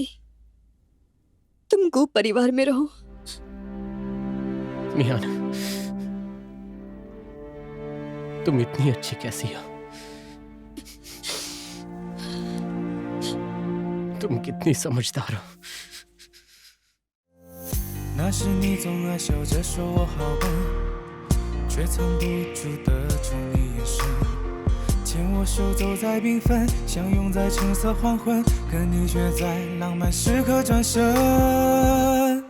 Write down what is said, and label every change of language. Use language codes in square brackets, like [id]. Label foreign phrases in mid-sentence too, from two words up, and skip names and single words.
[hi] तुम गु परिवार में रहो। मियान, तुम इतनी अच्छी कैसी हो? तुम कितनी समझदार हो। [zh] 那时你总爱笑着说我好笨，却藏不住的宠溺眼神，牵我手走在缤纷，相拥在橙色黄昏，可你却在浪漫时刻转身。